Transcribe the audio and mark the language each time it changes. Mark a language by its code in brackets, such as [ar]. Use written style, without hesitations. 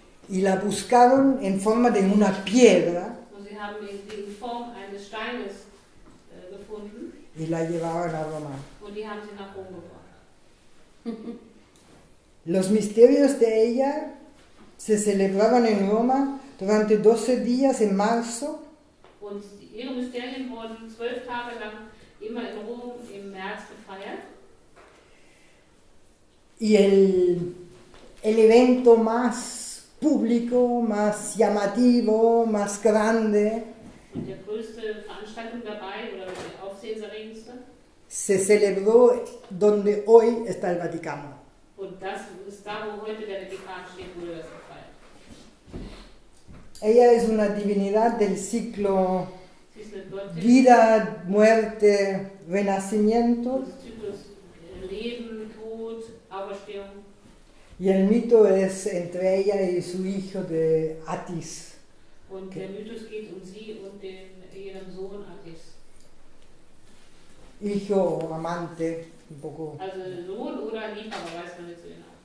[es] y la buscaron en forma de una piedra [de] Und sie haben die in Form eines Steines gefunden. [es] y la llevaban a Roma. [de] Und die haben sie nach Rom gebracht. [es] Los misterios de ella se celebraban en Roma durante 12 días en marzo [de] Und ihre Mysterien wurden 12 Tage lang immer in Rom im März gefeiert. [es] y el evento más público, más llamativo, más grande, [de] Und die größte Veranstaltung dabei, oder die aufsehenserregendste, [es] se celebró donde hoy está el Vaticano. [de] und das ist da, wo heute der Vatikan steht, wurde das gefeiert. [es] Ella es una divinidad del ciclo [de] Sie ist eine Göttin [es] vida, muerte, renacimiento, [de] des Zyklus Leben, Tod, Auferstehung. [es] y el mito es entre ella y su hijo de Atis. [de] Und der Mythos geht um sie und ihren Sohn Attis. [es] Hijo o amante, un poco. [de] Also Sohn oder Liebhaber, weiß man nicht so genau.